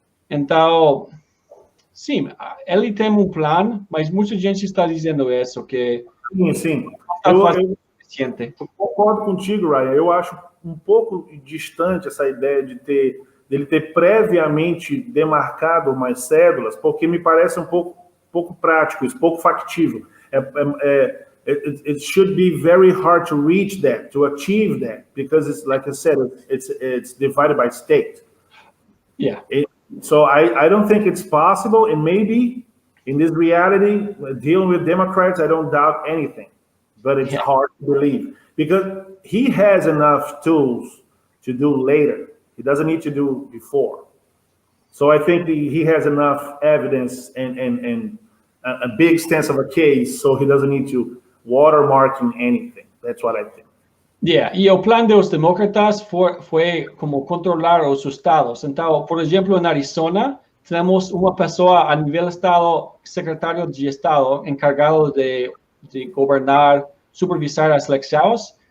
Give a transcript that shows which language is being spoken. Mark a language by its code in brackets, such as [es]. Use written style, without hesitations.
[pt] Então, sim, ele tem um plano, mas muita gente está dizendo isso, que Sim. eu suficiente. Eu concordo contigo, Ryan. Eu acho um pouco distante essa ideia dele ter previamente demarcado mais cédulas, porque me parece um pouco prático, isso, pouco factível. [en] It should be very hard to reach that, to achieve that, because it's, like I said, it's divided by state. Yeah. So I don't think it's possible, and maybe in this reality, dealing with Democrats, I don't doubt anything, but it's hard to believe, because he has enough tools to do later. He doesn't need to do before. So I think he has enough evidence and a big extent of a case, so he doesn't need to watermarking anything. That's what I think. Yeah, [es] y el plan de los demócratas fue como controlar los estados. Entonces, por ejemplo, en Arizona, tenemos una persona a nivel estado, secretario de estado, encargado de gobernar, supervisar las elecciones.